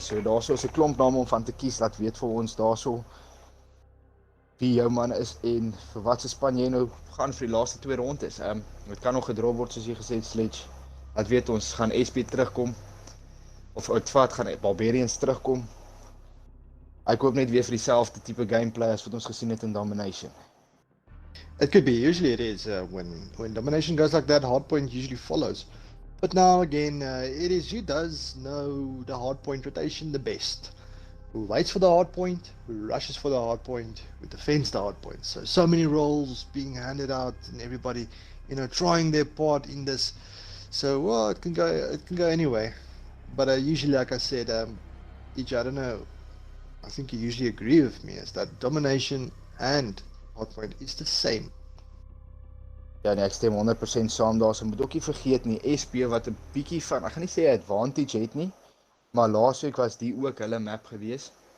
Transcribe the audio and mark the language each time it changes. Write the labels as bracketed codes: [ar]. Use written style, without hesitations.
[af] So daarso is 'n klomp name om van te kies, laat weet vir ons daarso wie jou man is en vir wat se span jy nou gaan vir die laaste 2 rondes. Dit kan nog gedrop word soos jy gesê het, Sledge. Laat weet ons, gaan SB terugkom of uitvat gaan Barbarians terugkom. Ek hoop net weer vir dieselfde tipe gameplay as wat ons gesien het in Domination. [en] It could be. Usually it is. When Domination goes like that, Hardpoint usually follows. But now again, it is who does know the Hardpoint rotation the best. Who waits for the Hardpoint, who rushes for the Hardpoint, who defends the Hardpoint. So many roles being handed out, and everybody, trying their part in this. So well, it can go anyway. But usually, like I said, EJ, I don't know. I think you usually agree with me, is that Domination and Hardpoint is the same. [af] Ja, nee, ek stem 100% saam daar. So moet ook nie vergeet nie, SB wat 'n bietjie van, ek gaan nie sê advantage het nie, maar laasweek was die ook hulle map gewees.